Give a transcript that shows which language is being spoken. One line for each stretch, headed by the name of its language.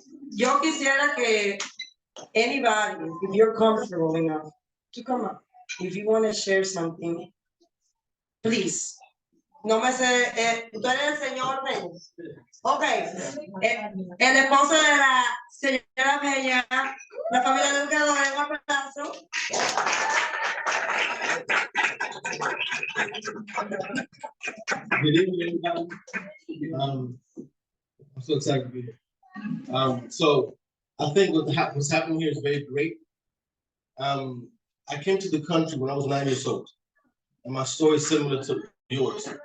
Spanish: Yo quisiera que
English: anybody, if you're comfortable enough, to come up. If you want to share something, please.
Spanish: No me sé, tú eres el señor Reyes. Ok, el esposo de la señora Bella, la familia de Educator, un aplauso.
English: Good evening, everybody. I'm so excited to be here. So I think what's happening here is very great. I came to the country when I was 9 years old, and my story is similar to yours.